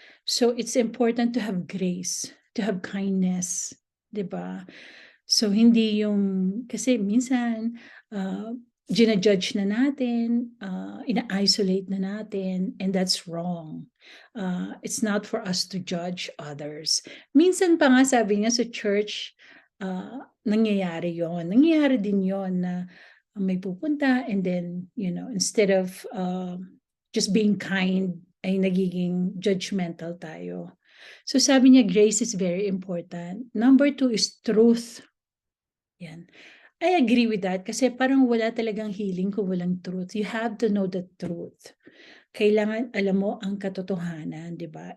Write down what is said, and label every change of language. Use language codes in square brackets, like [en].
[en] So it's important to have grace, to have kindness. [tl] Diba? So hindi yung, kasi minsan, ginajudge na natin, ina-isolate na natin, [en] and that's wrong. It's not for us to judge others. [tl] Minsan pa nga sabi niya sa church, nangyayari yon. Nangyayari din yon na may pupunta [en] and then, instead of just being kind, [tl] ay nagiging judgmental tayo. [en] So [tl] sabi niya, [en] grace is very important. Number 2 is truth. Yan. I agree with that [tl] kasi parang wala talagang healing kung walang truth. [en] You have to know the truth. [tl] Kailangan alam mo ang katotohanan, di ba?